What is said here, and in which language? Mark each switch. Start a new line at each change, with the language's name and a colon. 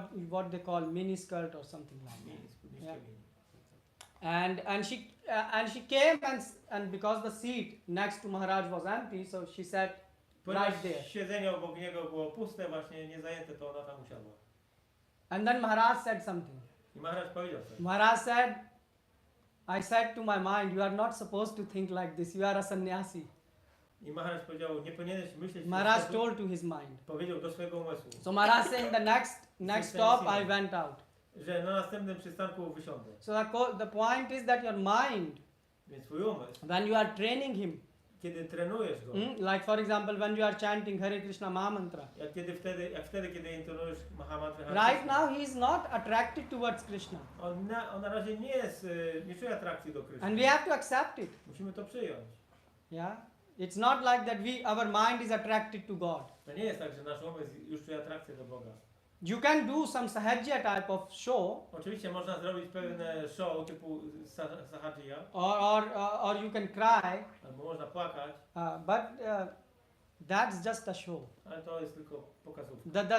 English: What they call mini skirt or something like that.
Polish: Spódniczkę
English: Yeah.
Polish: mini.
English: And she came and because the seat next to Maharaj was empty, so she sat
Polish: Ponieważ
English: right there.
Polish: siedzenie obok niego było puste, właśnie nie zajęte, to ona tam usiadła.
English: And then Maharaj said something.
Polish: I Maharaj powiedział coś.
English: Maharaj said, I said to my mind, you are not supposed to think like this. You are a sannyasi.
Polish: I Maharaj powiedział, nie powinieneś myśleć w ten
English: Maharaj
Polish: sposób.
English: told to his mind.
Polish: Powiedział do swojego umysłu,
English: So Maharaj saying the next stop I went out.
Polish: że na następnym przystanku wysiądę.
English: So the point is that your mind,
Polish: Więc twój umysł,
English: when you are training him,
Polish: kiedy trenujesz go,
English: like for example when you are chanting Hare Krishna Maha Mantra,
Polish: jak wtedy, kiedy intonujesz Mahamantrę,
English: right now he is not attracted towards Krishna.
Polish: on na razie nie czuje atrakcji do Kryszny.
English: And we have to accept it.
Polish: Musimy to przyjąć.
English: Yeah. It's not like that our mind is attracted to God.
Polish: To nie jest tak, że nasz umysł już czuje atrakcję do Boga.
English: You can do some sahajya type of show,
Polish: Oczywiście można zrobić pewne show typu sahajya,
English: or you can cry,
Polish: albo można płakać,
English: but that's just a show.
Polish: ale to jest tylko pokazówka.